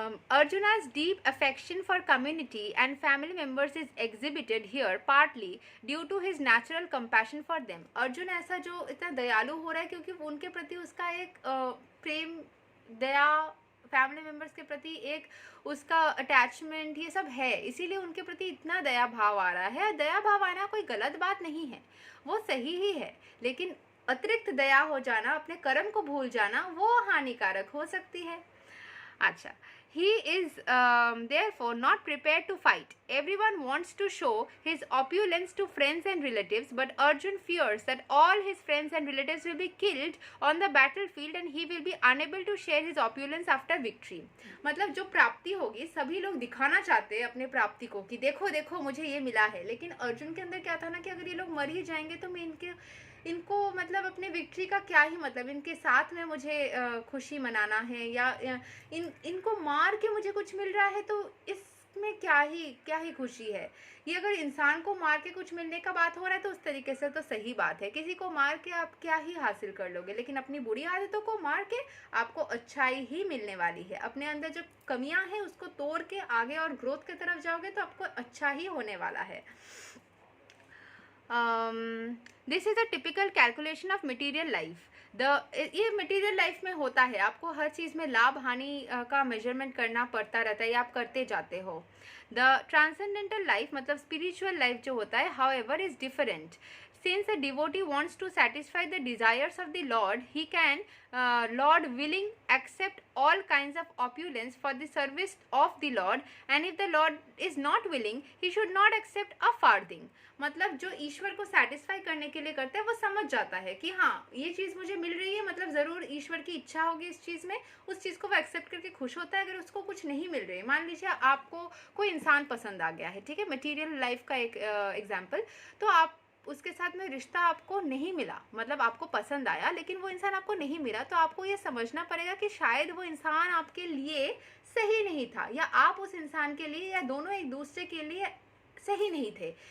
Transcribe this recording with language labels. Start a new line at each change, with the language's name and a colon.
English: Arjuna's deep affection for community and family members is exhibited here partly due to his natural compassion for them.
Hindi: Arjun ऐसा जो इतना दयालु हो रहा है क्योंकि उनके प्रति उसका एक प्रेम, दया, फैमिली मेम्बर्स के प्रति एक उसका अटैचमेंट, ये सब है, इसीलिए उनके प्रति इतना दया भाव आ रहा है। दया भाव आना कोई गलत बात नहीं है, वो सही ही है, लेकिन अतिरिक्त दया हो जाना, अपने कर्म को भूल जाना, वो हानिकारक हो सकती है।
English: अच्छा, he is therefore not prepared to fight. Everyone wants to show his opulence to friends and relatives, but Arjun fears that all his friends and relatives will be killed on the battlefield and he will be unable to share his opulence after victory.
Hindi: मतलब जो प्राप्ति होगी, सभी लोग दिखाना चाहते हैं अपने प्राप्ति को कि देखो देखो मुझे ये मिला है, लेकिन अर्जुन के अंदर क्या था ना कि अगर ये लोग मर ही जाएंगे तो मैं इनको मतलब अपने विक्ट्री का क्या ही मतलब, इनके साथ में मुझे खुशी मनाना है या इनको मार के मुझे कुछ मिल रहा है तो इसमें क्या ही खुशी है। ये अगर इंसान को मार के कुछ मिलने का बात हो रहा है तो उस तरीके से तो सही बात है, किसी को मार के आप क्या ही हासिल कर लोगे, लेकिन अपनी बुरी आदतों को मार के आपको अच्छाई ही मिलने वाली है। अपने अंदर जो कमियां हैं उसको तोड़ के आगे और ग्रोथ की तरफ जाओगे तो आपको अच्छा ही होने वाला है।
English: This is a typical calculation of material life.
Hindi: ये मटीरियल लाइफ में होता है, आपको हर चीज़ में लाभ हानि का मेजरमेंट करना पड़ता रहता है या आप करते जाते हो।
English: the transcendental life
Hindi: मतलब स्पिरिचुअल लाइफ जो होता है,
English: However is different. Since a devotee wants to satisfy the desires of the Lord, he can, Lord willing, accept all kinds of opulence for the service of the Lord, and if the Lord is not willing, he should not accept a farthing.
Hindi: मतलब जो ईश्वर को satisfy करने के लिए करता है वो समझ जाता है कि हाँ ये चीज़ मुझे मिल रही है, मतलब ज़रूर ईश्वर की इच्छा होगी इस चीज़ में, उस चीज़ को वो एक्सेप्ट करके खुश होता है। अगर उसको कुछ नहीं मिल रही है, मान लीजिए आपको कोई इंसान पसंद आ गया है, ठीक है, मटीरियल लाइफ का एक एग्जाम्पल, तो आप उसके साथ में रिश्ता आपको नहीं मिला, मतलब आपको पसंद आया लेकिन वो इंसान आपको नहीं मिला, तो आपको ये समझना पड़ेगा कि शायद वो इंसान आपके लिए सही नहीं था, या आप उस इंसान के लिए, या दोनों एक दूसरे के लिए सही नहीं थे।